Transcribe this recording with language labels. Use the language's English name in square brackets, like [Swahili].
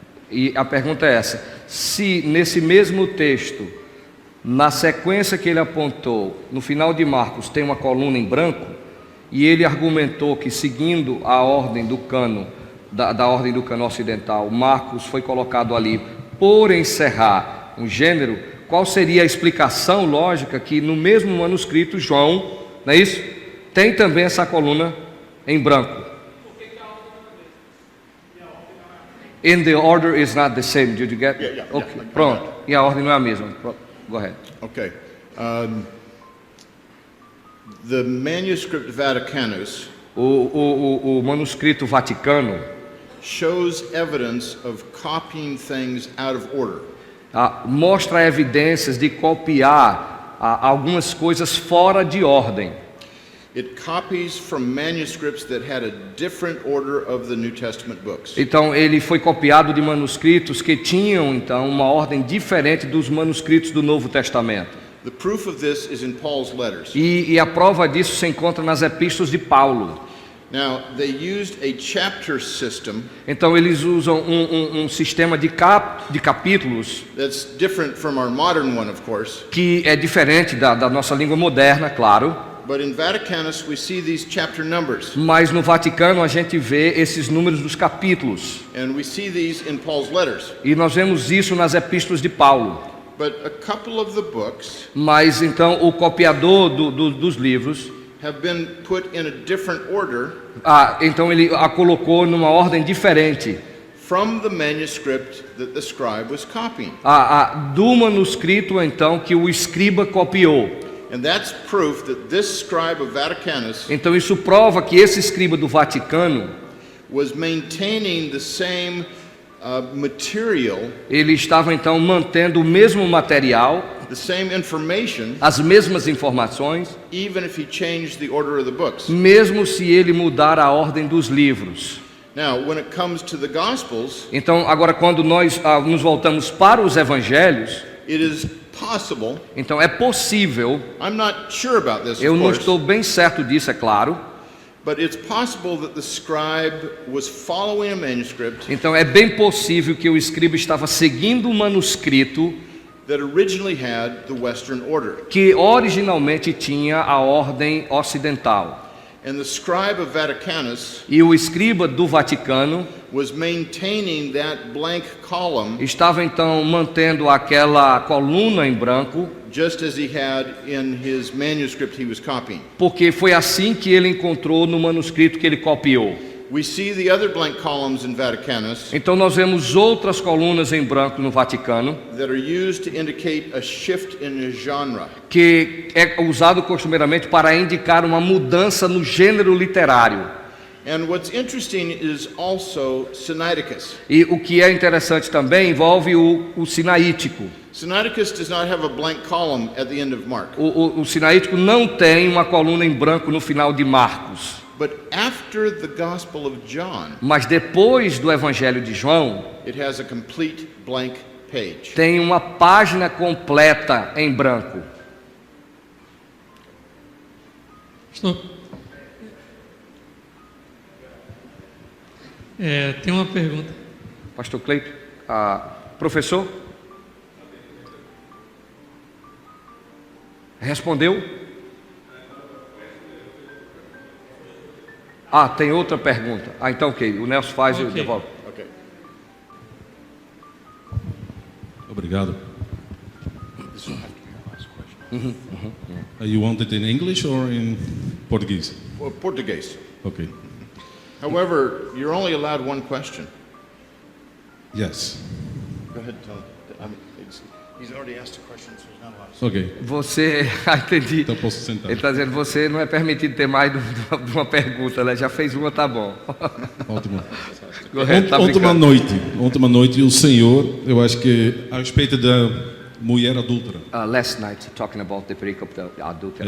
[Portuguese] E a pergunta é essa: se nesse mesmo texto, na sequência que ele apontou, no final de Marcos tem uma coluna em branco, e ele argumentou que seguindo a ordem do cano, da ordem do cano ocidental, Marcos foi colocado ali por encerrar um gênero, qual seria a explicação lógica que no mesmo manuscrito João, não é isso? Tem também essa coluna em branco. [English] And the order is not the same. Did you get? Yeah. [Portuguese] Okay. Pronto. E a ordem não é a mesma. [English] Go ahead. Okay. The manuscript Vaticanus [Portuguese] O manuscrito Vaticano [English] shows evidence of copying things out of order. [Portuguese] mostra evidências de copiar algumas coisas fora de ordem. [English] It copies from manuscripts that had a different order of the New Testament books. [Portuguese] Então ele foi copiado de manuscritos que tinham então uma ordem diferente dos manuscritos do Novo Testamento. [English] The proof of this is in Paul's letters. [Portuguese] E a prova disso se encontra nas epístolas de Paulo. [English] Now, they used a chapter system [Portuguese] Então eles usam um sistema de capítulos [English] that's different from our modern one, of course. [Portuguese] que é diferente da nossa língua moderna, claro. [English] But in Vaticanus, we see these chapter numbers, [Portuguese] Mas no Vaticano a gente vê esses números dos capítulos. [English] and we see these in Paul's letters. [Portuguese] E nós vemos isso nas epístolas de Paulo. [English] But a couple of the books [Portuguese] Mas então o copiador dos livros, [English] have been put in a different order [Portuguese] então ele a colocou numa ordem diferente [English] from the manuscript that the scribe was copying. [Portuguese] do manuscrito então que o escriba copiou. [English] And that's proof that this scribe of Vaticanus [Portuguese] Então isso prova que esse escriba do Vaticano, [English] was maintaining the same material, [Portuguese] ele estava então mantendo o mesmo material, [English] the same information, [Portuguese] as mesmas informações, [English] even if he changed the order of the books. [Portuguese] mesmo se ele mudar a ordem dos livros. [English] Now, when it comes to the Gospels, [Portuguese] Então agora quando nós nos voltamos para os evangelhos, [English] it is possible, [Portuguese] então é possível, [English] I'm not sure about this, [Portuguese] eu [English] of [Portuguese] não [English] course, [Portuguese] estou bem certo disso, é claro. [English] but it's possible that the scribe was following a manuscript [Portuguese] Então é bem possível que o escriba estava seguindo um manuscrito [English] that originally had the Western order. [Portuguese] que originalmente tinha a ordem ocidental. [English] And the scribe of Vaticanus [Portuguese] E o escriba do Vaticano [English] was maintaining that blank column [Portuguese] estava então mantendo aquela coluna em branco, [English] just as he had in his manuscript he was copying. [Portuguese] porque foi assim que ele encontrou no manuscrito que ele copiou. [English] We see the other blank columns in Vaticanus [Portuguese] Então nós vemos outras colunas em branco no Vaticano, [English] that are used to indicate a shift in a genre. [Portuguese] que é usado costumeiramente para indicar uma mudança no gênero literário. [English] And what's interesting is also Sinaiticus. [Portuguese] E o que é interessante também envolve o sinaítico. [English] Sinaiticus does not have a blank column at the end of Mark. [Portuguese] O sinaítico não tem uma coluna em branco no final de Marcos. [English] But after the Gospel of John, [Portuguese] Mas depois do Evangelho de João, [English] it has a complete blank page. [Portuguese] tem uma página completa em branco. Estou. Tem uma pergunta. Pastor Cleito, professor? Respondeu? Tem outra pergunta. Então ok, o Nelson faz e eu Ok. devolvo. [English] Okay. [Portuguese] Obrigado. [English] You want it in English or in Portuguese? Well, Portuguese. Okay. However, you're only allowed one question. Yes. Go ahead, Tom. He's already asked a question, so he's not allowed to. [Portuguese] Ok, Você, entendi. então posso sentar. Ele está dizendo, você não é permitido ter mais de uma pergunta, né? Já fez uma, tá bom. Ótimo. Correto, tá Ontem brincando. uma noite, o Senhor, eu acho que a respeito da mulher adúltera, [English] Last night, talking about the pericope adultery.